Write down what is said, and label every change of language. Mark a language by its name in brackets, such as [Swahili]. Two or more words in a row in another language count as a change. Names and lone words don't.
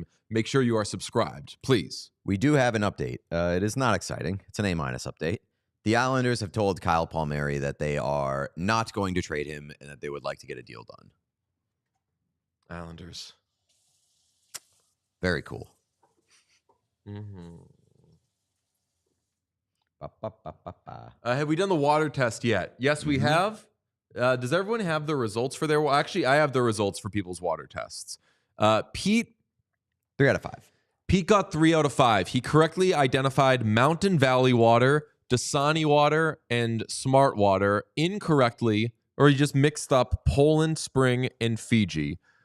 [English] Make sure you are subscribed, please. We do have an update. It is not exciting. It's an A- update. The Islanders have told Kyle Palmieri that they are not going to trade him and that they would like to get a deal done. Islanders. Very cool. Mm-hmm. Ba, ba, ba, ba, ba. Have we done the water test yet? Yes, we have. Does everyone have the results for their... Actually, I have the results for people's water tests. Pete... 3 out of 5. Pete got 3 out of 5. He correctly identified Mountain Valley water, Dasani water, and Smart water incorrectly, or he just mixed up Poland Spring and Fiji.